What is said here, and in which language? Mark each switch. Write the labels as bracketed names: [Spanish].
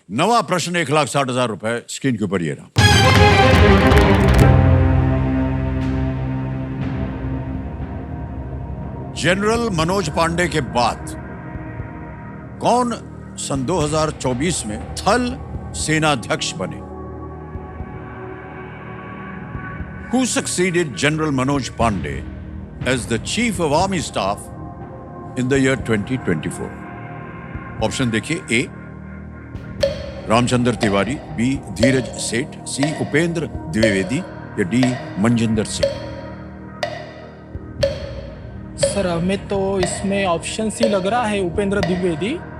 [Hindi] नवा प्रश्न 1,60,000 रुपए। स्क्रीन के ऊपर ये रहा। जनरल मनोज पांडे के बाद कौन सन 2024 में थल सेनाध्यक्ष बने? [English] Who succeeded General Manoj Pandey as the Chief of Army Staff in the year 2024? [Hindi] Option देखिए। ए रामचंद्र तिवारी, बी धीरज सेठ, सी उपेंद्र द्विवेदी या डी मनजिंदर सिंह। सर हमें तो इसमें ऑप्शन सी लग रहा है, उपेंद्र द्विवेदी।